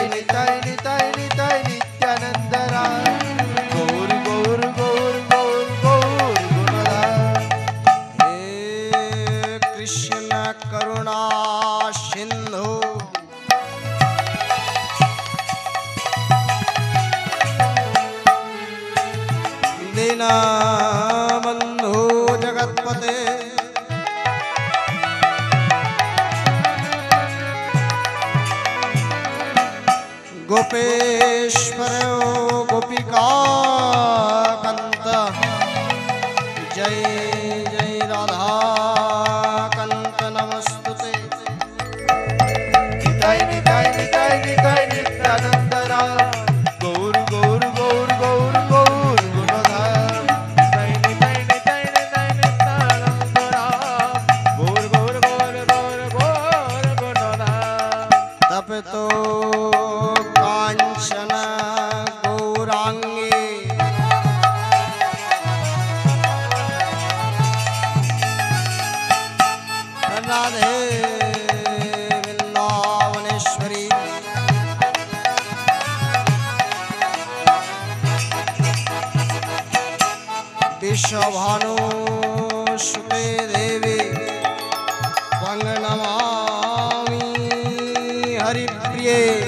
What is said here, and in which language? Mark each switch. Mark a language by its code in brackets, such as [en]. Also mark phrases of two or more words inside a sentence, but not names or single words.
[bn] নিতাই নিতাই নিতাই নিত্যানন্দ রাম গৌর গৌর গৌর গৌর গৌর গুণধাম [sa] হে কৃষ্ণ করুণা সিন্ধু দীনবন্ধু জগৎপতে गोपेश्वर गोपिका कंत जय जय राधा कंत नमस्तुते [bn] নিতাই নিতাই নিতাই নিতাই নিত্যানন্দ রাম গৌর গৌর গৌর গৌর গৌর গুণধাম নিতাই নিতাই নিতাই নিতাই নিত্যানন্দ রাম গৌর গৌর গৌর গৌর গৌর গুণধাম [sa] तप तो कांचन गौरांगे राधे वृंदावनेश्वरी विश्वभानु सुते देवी त्वं नमामि हरिप्रिये